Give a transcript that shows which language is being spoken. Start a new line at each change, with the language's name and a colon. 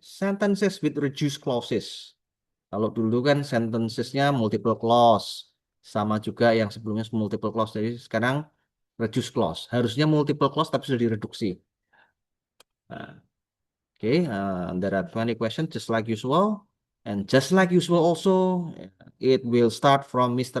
English: Sentences with reduced clauses.
Indonesian: Kalau dulu kan sentencesnya multiple clause. Sama juga yang sebelumnya multiple clause. Jadi sekarang reduced clause. Harusnya multiple clause tapi sudah direduksi.
English: Nah, oke, there are 20 questions just like usual. And just like usual also, it will start from Mr.